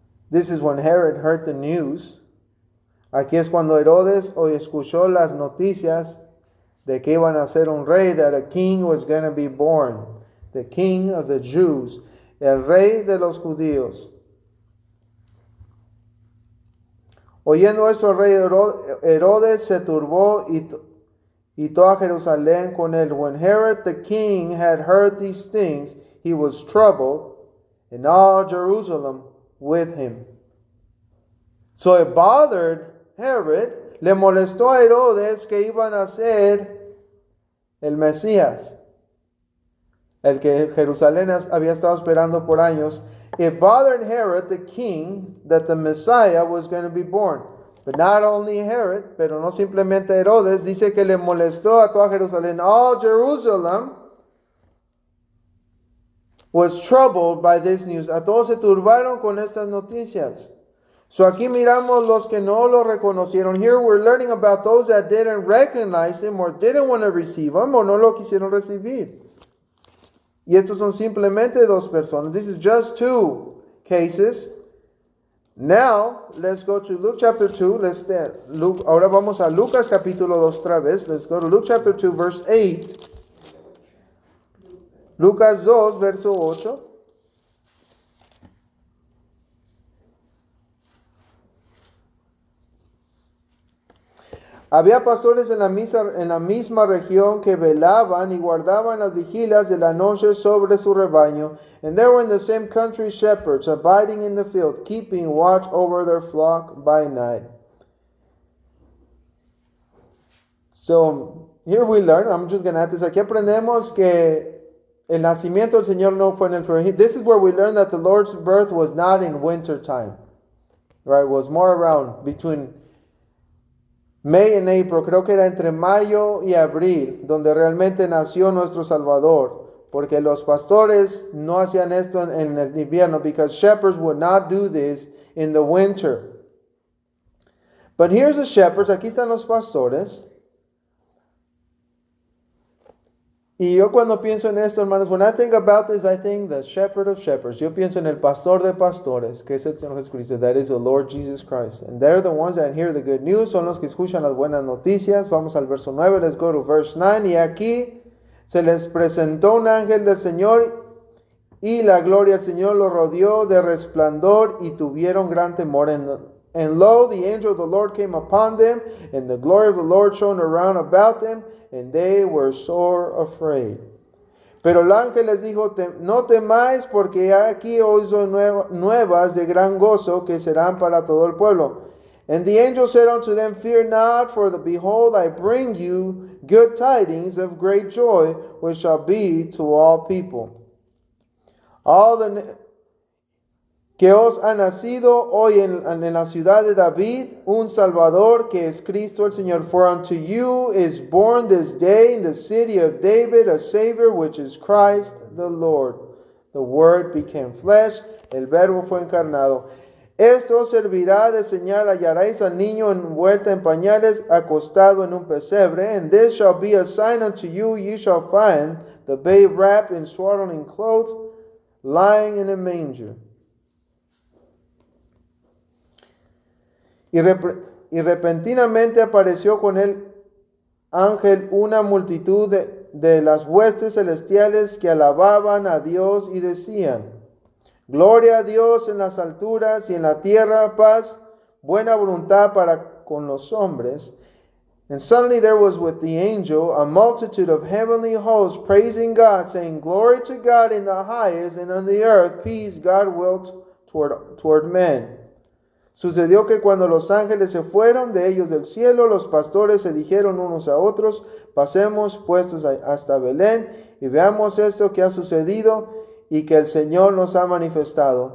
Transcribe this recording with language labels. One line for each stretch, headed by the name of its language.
English: This is when Herod heard the news.
Spanish: Aquí es cuando Herodes hoy escuchó las noticias de que iban a ser un rey,
English: that a king was going to be born. The king of the Jews.
Spanish: El rey de los judíos. Oyendo eso, el rey Herodes se turbó y toda Jerusalén con él.
English: When Herod the king had heard these things, he was troubled, and all Jerusalem with him. So it bothered Herod,
Spanish: le molestó a Herodes que iban a ser el Mesías, el que Jerusalén había estado esperando por años.
English: It bothered Herod the king that the Messiah was going to be born. But not only Herod,
Spanish: pero no simplemente Herodes, dice que le molestó a toda Jerusalén.
English: All Jerusalem was troubled by this news.
Spanish: A todos se turbaron con estas noticias. So aquí miramos los que no lo reconocieron.
English: Here we're learning about those that didn't recognize him or didn't want to receive him
Spanish: o no lo quisieron recibir. Y estos son simplemente dos personas.
English: This is just two cases. Now, let's go to Luke chapter 2.
Spanish: Ahora vamos a Lucas capítulo 2 otra vez.
English: Let's go to Luke chapter 2, verse 8.
Spanish: Lucas 2, verso 8. Había pastores en la misma región que velaban y guardaban las vigilias de la noche sobre su rebaño.
English: And there were in the same country shepherds abiding in the field, keeping watch over their flock by night. So, here we learn, I'm just going to add this,
Spanish: aquí aprendemos que el nacimiento del Señor no fue en el frío.
English: This is where we learn that the Lord's birth was not in winter time. Right, it was more around between May and April,
Spanish: creo que era entre mayo y abril, donde realmente nació nuestro Salvador. Porque los pastores no hacían esto en el invierno,
English: because shepherds would not do this in the winter. But here's the shepherds,
Spanish: aquí están los pastores. Y yo cuando pienso en esto, hermanos,
English: when I think about this, I think the shepherd of shepherds.
Spanish: Yo pienso en el pastor de pastores, que es el Señor Jesucristo.
English: That is the Lord Jesus Christ. And they're the ones that hear the good news.
Spanish: Son los que escuchan las buenas noticias. Vamos al verso 9.
English: Let's go to verse 9.
Spanish: Y aquí se les presentó un ángel del Señor y la gloria del Señor los rodeó de resplandor y tuvieron gran temor.
English: And lo, the angel of the Lord came upon them, and the glory of the Lord shone around about them, and they were sore afraid.
Spanish: Pero el ángel les dijo, no temáis, porque aquí os doy nuevas de gran gozo que serán para todo el pueblo.
English: And the angel said unto them, fear not, for behold, I bring you good tidings of great joy, which shall be to all people.
Spanish: Que os ha nacido hoy en la ciudad de David un Salvador, que es Cristo el Señor.
English: For unto you is born this day in the city of David a Savior, which is Christ the Lord. The Word became flesh,
Spanish: el Verbo fue encarnado. Esto servirá de señal, hallaréis al niño envuelto en pañales, acostado en un pesebre,
English: and this shall be a sign unto you, ye shall find the babe wrapped in swaddling clothes, lying in a manger.
Spanish: Y repentinamente apareció con el ángel una multitud de las huestes celestiales que alababan a Dios y decían, gloria a Dios en las alturas y en la tierra paz, buena voluntad para con los hombres.
English: And suddenly there was with the angel a multitude of heavenly hosts praising God, saying, glory to God in the highest, and on the earth peace, God will toward men.
Spanish: Sucedió que cuando los ángeles se fueron de ellos del cielo, los pastores se dijeron unos a otros, pasemos puestos hasta Belén y veamos esto que ha sucedido y que el Señor nos ha manifestado.